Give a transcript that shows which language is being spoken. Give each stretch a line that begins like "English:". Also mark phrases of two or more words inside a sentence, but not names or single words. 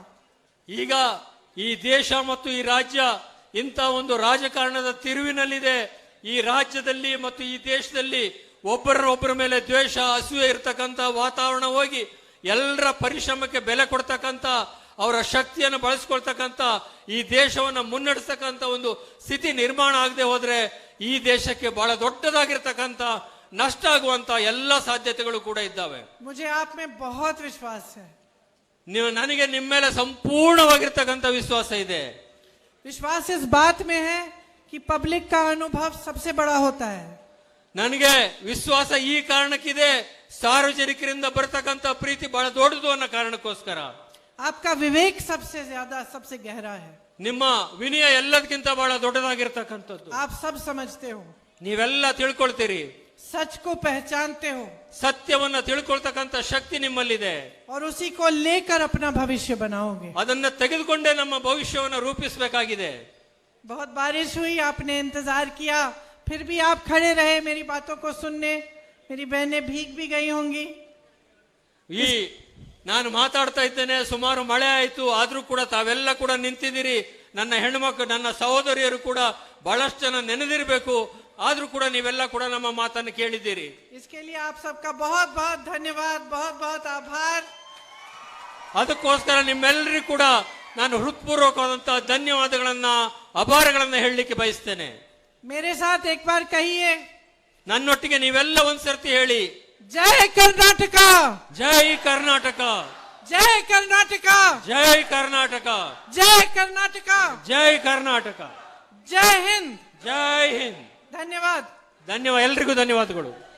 Kannada: ಈಗ ಈ ದೇಶ ಮತ್ತು ಈ ರಾಜ್ಯ ಇಂಥ ಒಂದು ರಾಜಕಾರಣದ ತಿರುವಿನಲ್ಲಿದೆ. ಈ ರಾಜ್ಯದಲ್ಲಿ ಮತ್ತು ಈ ದೇಶದಲ್ಲಿ ಒಬ್ಬರ ಮೇಲೆ ದ್ವೇಷ, ಅಸೂಯೆ ಇರತಕ್ಕಂಥ ವಾತಾವರಣ ಹೋಗಿ ಎಲ್ಲರ ಪರಿಶ್ರಮಕ್ಕೆ ಬೆಲೆ ಕೊಡ್ತಕ್ಕಂಥ, ಅವರ ಶಕ್ತಿಯನ್ನು ಬಳಸ್ಕೊಳ್ತಕ್ಕಂಥ, ಈ ದೇಶವನ್ನು ಮುನ್ನಡೆಸ್ತಕ್ಕಂಥ ಒಂದು ಸ್ಥಿತಿ ನಿರ್ಮಾಣ ಆಗದೆ ಹೋದ್ರೆ ಈ ದೇಶಕ್ಕೆ ಬಹಳ ದೊಡ್ಡದಾಗಿರ್ತಕ್ಕಂಥ ನಷ್ಟ ಆಗುವಂತ ಎಲ್ಲ ಸಾಧ್ಯತೆಗಳು ಕೂಡ ಇದ್ದಾವೆ.
Hindi: मुझे आप में बहुत विश्वास है।
Kannada: ನನಗೆ ನಿಮ್ಮ ಮೇಲೆ ಸಂಪೂರ್ಣವಾಗಿರ್ತಕ್ಕಂಥ ವಿಶ್ವಾಸ ಇದೆ.
Hindi: विश्वास इस बात में है कि पब्लिक का अनुभव सबसे बड़ा होता है।
Kannada: ನನಗೆ ವಿಶ್ವಾಸ ಈ ಕಾರಣಕ್ಕಿದೆ, ಸಾರ್ವಜನಿಕರಿಂದ ಬರತಕ್ಕಂಥ ಪ್ರೀತಿ ಬಹಳ ದೊಡ್ಡದು ಅನ್ನೋ ಕಾರಣಕ್ಕೋಸ್ಕರ.
Hindi: आपका विवेक सबसे ज्यादा, सबसे गहरा है।
Kannada: ನಿಮ್ಮ ವಿನಯ ಎಲ್ಲದಕ್ಕಿಂತ ಬಹಳ ದೊಡ್ಡದಾಗಿರ್ತಕ್ಕಂಥದ್ದು.
Hindi: आप सब समझते हो,
Kannada: ನೀವೆಲ್ಲ ತಿಳ್ಕೊಳ್ತೀರಿ,
Hindi: सच को पहचानते हो
Kannada: ಸತ್ಯವನ್ನ ತಿಳ್ಕೊಳ್ತಕ್ಕಂಥ ಶಕ್ತಿ ನಿಮ್ಮಲ್ಲಿದೆ.
Hindi: और उसी को लेकर अपना भविष्य बनाओगे।
Kannada: ಅದನ್ನ ತೆಗೆದುಕೊಂಡೇ ನಮ್ಮ ಭವಿಷ್ಯವನ್ನು ರೂಪಿಸಬೇಕಾಗಿದೆ.
Hindi: बहुत बारिश हुई, आपने इंतजार किया, फिर भी आप खड़े रहे मेरी बातों को सुनने। मेरी बहनें भीग भी गई होंगी।
Kannada: ಈ ನಾನು ಮಾತಾಡ್ತಾ ಇದ್ದೇನೆ, ಸುಮಾರು ಮಳೆ ಆಯ್ತು, ಆದ್ರೂ ಕೂಡ ತಾವೆಲ್ಲ ಕೂಡ ನಿಂತಿದ್ದೀರಿ. ನನ್ನ ಹೆಣ್ಮಕ್ಳು, ನನ್ನ ಸಹೋದರಿಯರು ಕೂಡ ಬಹಳಷ್ಟು ಜನ ನೆನೆದಿರಬೇಕು, ಆದ್ರೂ ಕೂಡ ನೀವೆಲ್ಲ ಕೂಡ ನಮ್ಮ ಮಾತನ್ನು ಕೇಳಿದ್ದೀರಿ.
Hindi: इसके लिए आप सबका बहुत बहुत धन्यवाद, बहुत बहुत आभार।
Kannada: ಅದಕ್ಕೋಸ್ಕರ ನಿಮ್ಮೆಲ್ಲರಿಗೂ ಕೂಡ ನಾನು ಹೃತ್ಪೂರ್ವಕವಾದಂತಹ ಧನ್ಯವಾದಗಳನ್ನ, ಅಭಾರಗಳನ್ನ ಹೇಳಲಿಕ್ಕೆ ಬಯಸ್ತೇನೆ.
Hindi: मेरे साथ एक बार कहिए,
Kannada: ನನ್ನೊಟ್ಟಿಗೆ ನೀವೆಲ್ಲ ಒಂದ್ಸರ್ತಿ ಹೇಳಿ,
Hindi: जय कर्नाटका,
Kannada: ಜೈ ಕರ್ನಾಟಕ,
Hindi: जय कर्नाटका,
Kannada: ಜೈ ಕರ್ನಾಟಕ,
Hindi: जय कर्नाटका,
Kannada: ಜೈ ಕರ್ನಾಟಕ,
Hindi: जय हिंद,
Kannada: ಜೈ ಹಿಂದ್.
Hindi: धन्यवाद।
Kannada: ಧನ್ಯವಾದ, ಎಲ್ರಿಗೂ ಧನ್ಯವಾದಗಳು.